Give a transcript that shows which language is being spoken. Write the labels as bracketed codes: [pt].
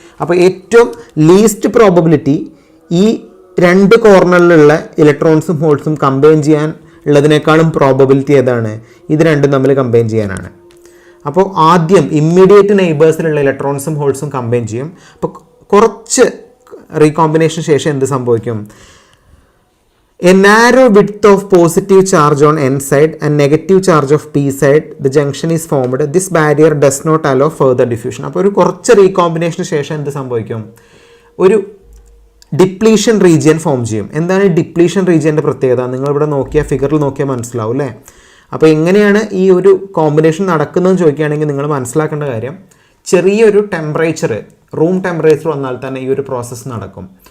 [ml] അപ്പോൾ ഏറ്റവും least probability ഈ രണ്ട് കോർണറിലുള്ള ഇലക്ട്രോൺസും ഹോൾസും കമ്പൈൻ ചെയ്യാൻ ഉള്ളതിനേക്കാളും പ്രോബബിലിറ്റി ഏതാണ്, ഇത് രണ്ടും തമ്മിൽ കമ്പൈൻ ചെയ്യാനാണ്. അപ്പോൾ ആദ്യം ഇമ്മീഡിയറ്റ് നെയ്ബേഴ്സിലുള്ള ഇലക്ട്രോൺസും ഹോൾസും കമ്പൈൻ ചെയ്യും. അപ്പോൾ കുറച്ച് റീകോമ്പിനേഷന് ശേഷം എന്ത് സംഭവിക്കും, [en] a narrow width of positive charge on n side and negative charge of p side, the junction is formed. This barrier does not allow further diffusion. [ml] അപ്പോൾ ഒരു കുറച്ച് റീകോമ്പിനേഷന് ശേഷം എന്ത് സംഭവിക്കും, ഒരു ഡിപ്ലീഷൻ റീജിയൻ ഫോം ചെയ്യും. എന്താണ് ഡിപ്ലീഷൻ റീജിയൻ്റെ പ്രത്യേകത, നിങ്ങളിവിടെ നോക്കിയാൽ ഫിഗറിൽ നോക്കിയാൽ മനസ്സിലാവും അല്ലേ. അപ്പോൾ എങ്ങനെയാണ് ഈ ഒരു കോമ്പിനേഷൻ നടക്കുന്നതെന്ന് ചോദിക്കുകയാണെങ്കിൽ നിങ്ങൾ മനസ്സിലാക്കേണ്ട കാര്യം, ചെറിയൊരു ടെമ്പറേച്ചർ, റൂം ടെമ്പറേച്ചർ വന്നാൽ തന്നെ ഈ ഒരു പ്രോസസ്സ് നടക്കും.